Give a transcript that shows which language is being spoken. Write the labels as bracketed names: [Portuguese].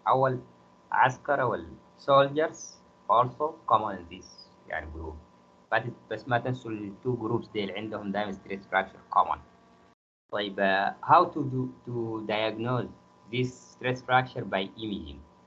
[Arabic] أول عسكر أو [English] soldiers also common in this يعني group. [Arabic] بس ما تنسوا [English] التو جروبس [Arabic] ديل عندهم دايما [English] Stress fracture common. طيب how to diagnose this stress fracture by imaging?